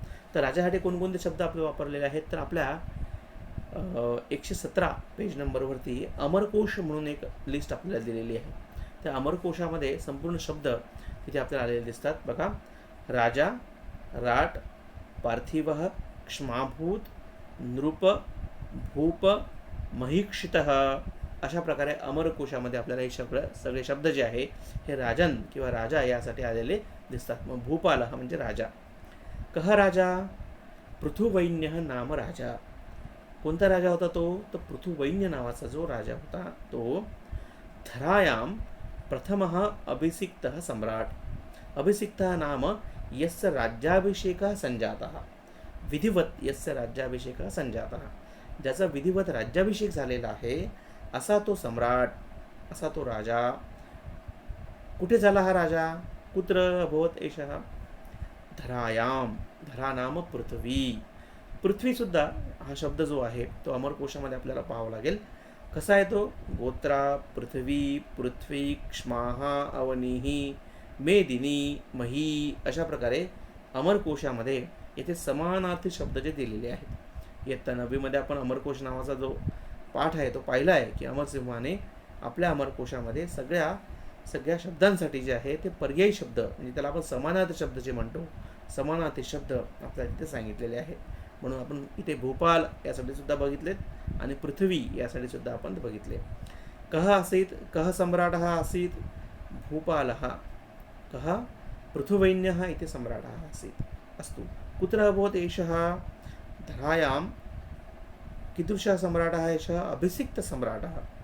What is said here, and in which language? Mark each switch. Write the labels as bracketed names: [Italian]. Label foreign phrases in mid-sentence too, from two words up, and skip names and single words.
[Marathi] तर राजासाठी कोणकोणते शब्द आपले वापरलेले आहेत, तर आपल्या 117 पेज नंबरवरती अमरकोश म्हणून एक लिस्ट आपल्याला दिलेली आहे. त्या अमरकोशामध्ये संपूर्ण शब्द तिथे आपल्याला आलेले दिसतात. बघा, राजा, [Sanskrit] राट, पार्थिव, क्ष्माभूत, नृप, भूप, महीक्षितः, [Marathi] अशा प्रकारे अमरकोशामध्ये आपल्याला हे सगळे शब्द जे आहे हे राजन किंवा राजा यासाठी आलेले दिसतात. मग भूपाल हा म्हणजे राजा. [Sanskrit] कह राजा? पृथुवैन्य नाम राजा. [Marathi] कोणता राजा होता तो? तर पृथुवैन्य नावाचा जो राजा होता तो. [Sanskrit] धरायाम प्रथमः अभिषिक्तः सम्राट. अभिषिक्तः नाम यस्य राज्याभिषेकः संजातः. विधिवत यस्य राज्याभिषेकः संजातः, [Marathi] ज्याचा विधिवत राज्याभिषेक झालेला आहे असा तो सम्राट, असा तो राजा. कुठे झाला हा राजा? [Sanskrit] कुत्र अभवत एषः? धरायाम. धरा नाम पृथ्वी. [Marathi] पृथ्वी सुद्धा हा शब्द जो आहे तो अमरकोशामध्ये आपल्याला पाहावा लागेल. कसा आहे तो? [Sanskrit] गोत्रा, पृथ्वी, पृथ्वी, क्ष्माहा, अवनीही, मेदिनी, मही, [Marathi] अशा प्रकारे अमरकोशामध्ये येथे समानार्थी शब्द जे दिलेले आहेत. इयत्ता 9वीमध्ये आपण अमरकोश नावाचा जो पाठ आहे तो पाहिला आहे की अमरसिंहाने आपल्या अमरकोशामध्ये सगळ्या शब्दांसाठी जे आहे ते पर्यायी शब्द, म्हणजे त्याला आपण समानार्थी शब्द जे म्हणतो, समानार्थी शब्द आपल्याला तिथे सांगितलेले आहेत. म्हणून आपण इथे भूपाल यासाठी सुद्धा बघितलेत आणि पृथ्वी यासाठी सुद्धा आपण बघितले. [Sanskrit] कः आसीत्? कः सम्राटः आसीत्? भूपालः. कः? पृथुवैन्यः इति सम्राटः आसीत्. अस्तु. कुत्र अभवत् एषः? धरायां. कीदृशः सम्राटः एषः? अभिषिक्तसम्राटः.